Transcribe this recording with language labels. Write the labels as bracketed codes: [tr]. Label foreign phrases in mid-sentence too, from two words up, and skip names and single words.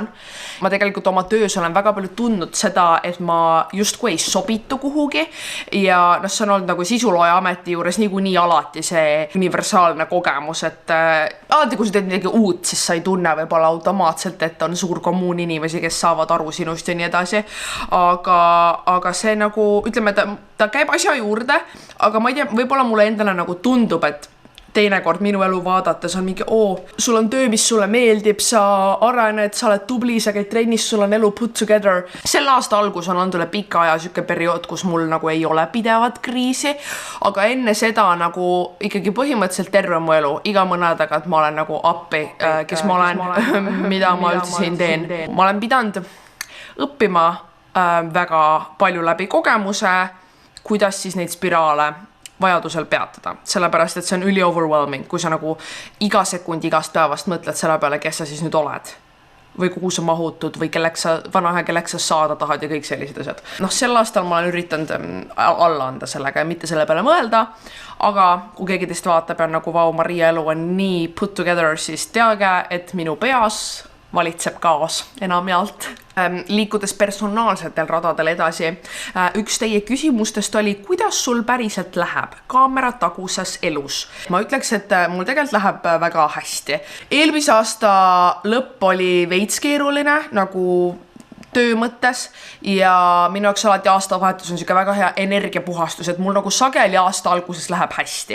[et] Ma tegelikult oma töös olen väga palju tundnud seda, et ma justkui ei sobitu kuhugi ja see on olnud nagu sisulooja ameti juures niikuinii alati see universaalne kogemus, et alati kui sa teed midagi uut, siis sa ei tunne võib-olla automaatselt, et on suur kommuun inimesi, kes saavad aru sinust ja nii edasi. Aga see nagu, ütleme, ta käib asja juurde, aga ma ei tea, võib-olla mulle endale nagu tundub, et teinekord minu elu vaadates on mingi, sul on töö, mis sulle meeldib, sa arened, sa oled tubli, sa käid trennis, sul on elu [en] put together. [et] Selle aasta algus on olnud üle pika aja süke periood, kus mul nagu ei ole pidevat kriisi, aga enne seda nagu ikkagi põhimõtteliselt terve mu elu, iga mõne tagant ma olen nagu appi, kes ma olen, mida ma üldse siin teen. Ma olen pidanud õppima väga palju läbi kogemuse, kuidas siis neid spiraale vajadusel peatada, sellepärast, et see on üli overwhelming, kui sa nagu iga sekund igast päevast mõtled selle peale, kes sa siis nüüd oled või kuhu sa mahutud või kelleks sa saada tahad ja kõik sellised asjad. Sel aastal ma olen üritanud alla anda sellega ja mitte selle peale mõelda, aga kui keegi teist vaatab ja nagu vau, Maria elu on nii [en] put together, [et] siis teage, et minu peas valitseb kaos enamjaolt. Liikudes personaalsetel radadel edasi, üks teie küsimustest oli, kuidas sul päriselt läheb kaamera taguses elus? Ma ütleks, et mul tegelikult läheb väga hästi. Eelmise aasta lõpp oli veits keeruline, nagu töö mõttes ja minu jaoks alati aastavahetus on siuke väga hea energiapuhastus, et mul nagu sageli aasta alguses läheb hästi.